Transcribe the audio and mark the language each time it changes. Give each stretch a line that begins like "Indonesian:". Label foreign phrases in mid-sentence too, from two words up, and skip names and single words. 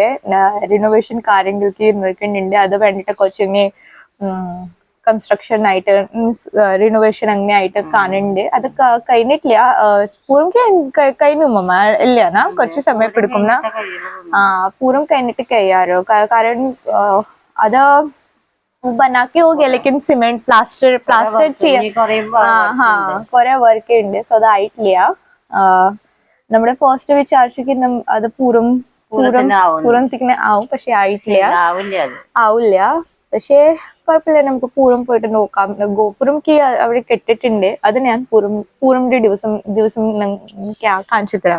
Malayalam: റിനോവേഷൻ കാര്യങ്ങൾക്ക് നടക്കുന്നുണ്ട്. അത് വേണ്ടിട്ട് കുറച്ചങ്ങനെ കൺസ്ട്രക്ഷൻ ആയിട്ട് മീൻസ് റിനോവേഷൻ അങ്ങനെ ആയിട്ട് കാണുന്നുണ്ട്. അത് കഴിഞ്ഞിട്ടില്ല. പൂരം കഴിഞ്ഞു ഇല്ല, കുറച്ച് സമയം എടുക്കും. പൂരം കഴിഞ്ഞിട്ട് കഴിയാറോ, കാരണം അത്
Hindi: बनाके हो गया, लेकिन सीमेंट प्लास्टर
Malayalam: ചെയ്യാൻ കുറെ വർക്ക് ഉണ്ട്. സോ അതായിട്ടില്ല. നമ്മുടെ ഫസ്റ്റ് വിചാരിച്ചിട്ട് അത് പൂരത്തിന് ആവും, പക്ഷെ ആയിട്ടില്ല, ആവില്ല. പക്ഷേ കുഴപ്പമില്ല, നമുക്ക് പൂരം പോയിട്ട് നോക്കാം. ഗോപുരംക്ക് അവിടെ കെട്ടിട്ടുണ്ട്, അത് ഞാൻ പൂരമിന്റെ ദിവസം കാണിച്ചു തരാം.